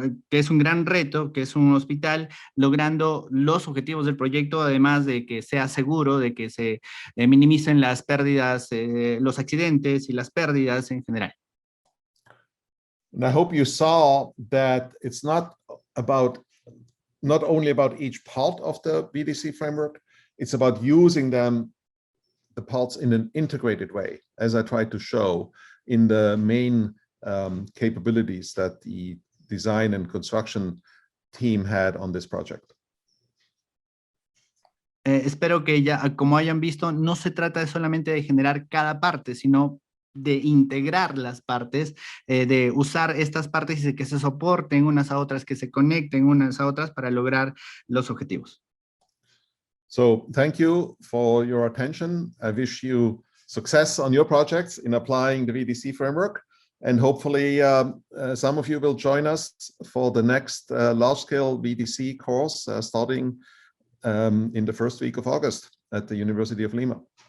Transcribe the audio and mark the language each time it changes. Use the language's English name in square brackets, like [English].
[Spanish] es un gran reto, que es un hospital, logrando los objetivos del proyecto, además de que sea seguro, de que se minimicen las pérdidas, los accidentes y las pérdidas en general. [English] And I hope you saw that it's not only about each part of the VDC framework, it's about using the parts in an integrated way, as I tried to show in the main capabilities that the design and construction team had on this project. [Spanish] Espero que ya, como hayan visto, no se trata solamente de generar cada parte, sino de integrar las partes, de usar estas partes y que se soporten unas a otras, que se conecten unas a otras para lograr los objetivos. [English] So thank you for your attention. I wish you success on your projects in applying the VDC framework, and hopefully some of you will join us for the next large-scale VDC course starting in the first week of August at the University of Lima.